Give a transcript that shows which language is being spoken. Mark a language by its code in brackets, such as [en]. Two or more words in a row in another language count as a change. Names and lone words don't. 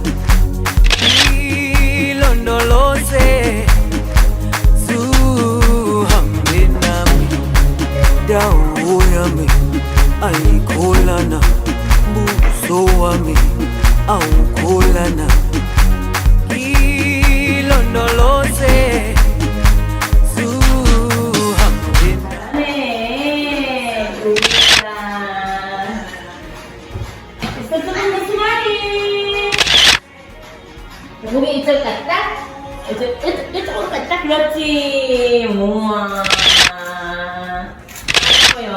[zu] ilondoloze, zuhambe nami, dawo yami, ayikholana, buso wami, awukholana, ilondoloze, zuhambe nami. [ko] 고개 이쪽 갔다, 이쪽으로 갔다, 그렇지. 우와. 예뻐요.